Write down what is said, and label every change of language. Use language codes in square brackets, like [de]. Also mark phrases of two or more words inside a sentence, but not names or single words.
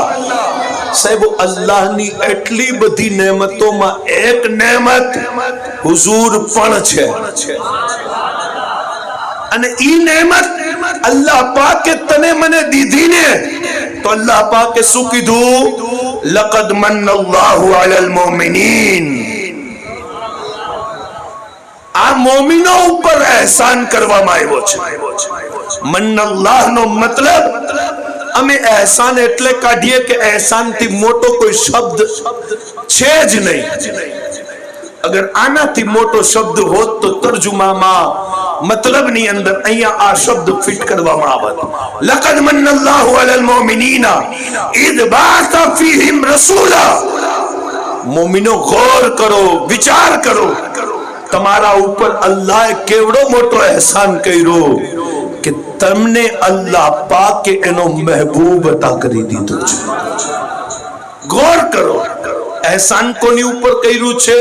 [gu] સાહેબો અલ્લાહની એટલી બધી નેમતોમાં એક નેમત હુઝુર પણ છે. અને ઈ નેમત અલ્લાહ પાકે તને મને દીધી ને તો અલ્લાહ પાકે શું કીધું? [ar] لقد من الله على المؤمنين. [gu] આ મોમિનો ઉપર એહસાન કરવામાં આવ્યો છે. [ar] من الله [gu] નો મતલબ અમે એહસાન એટલે કાઢીએ કે એહસાન થી મોટો કોઈ શબ્દ છે જ નહીં. અગર આનાથી મોટો શબ્દ હોત તો તર્જુમામાં मतलब ની અંદર અહીંયા આ શબ્દ ફિટ કરવામાં આવત. [ar] لقد من الله على المؤمنين إذ بعث فيهم رسولا. [gu] મોમિનો ગૌર કરો, વિચાર કરો, તમારા ઉપર અલ્લાહે કેવડો મોટો એહસાન કર્યો કે તમને અલ્લાહ પાકે એનો મહેબૂબ અતા કરી દીધો છે. ગૌર કરો, એહસાન કોની ઉપર કર્યું છે?